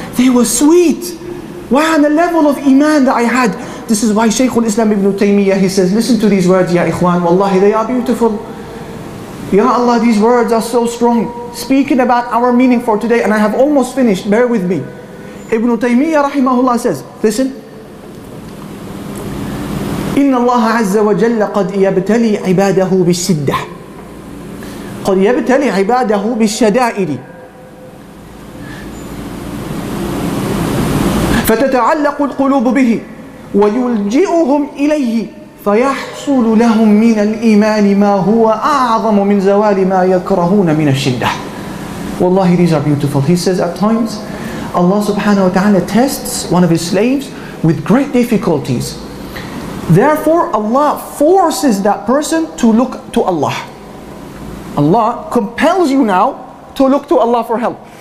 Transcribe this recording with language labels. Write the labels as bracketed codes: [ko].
[en] They were sweet. Wow, the level of iman that I had. This is why Shaykh al-Islam ibn Taymiyyah, he says, listen to these words, ya ikhwan, wallahi, they are beautiful. Ya Allah, these words are so strong. Speaking about our meaning for today, and I have almost finished, bear with me. Ibn Taymiyyah rahimahullah says, listen. [ar] إن الله عز وجل قد يبتلي عباده بالشدة قد يبتلي عباده بالشدائد فتتعلق القلوب به ويلجئهم إليه فيحصل لهم من الإيمان ما هو أعظم من زوال ما يكرهون من الشدة. [en] Wallahi, these are beautiful. He says at times Allah subhanahu wa ta'ala tests one of His slaves with great difficulties. Therefore Allah forces that person to look to Allah. Allah compels you now to look to Allah for help.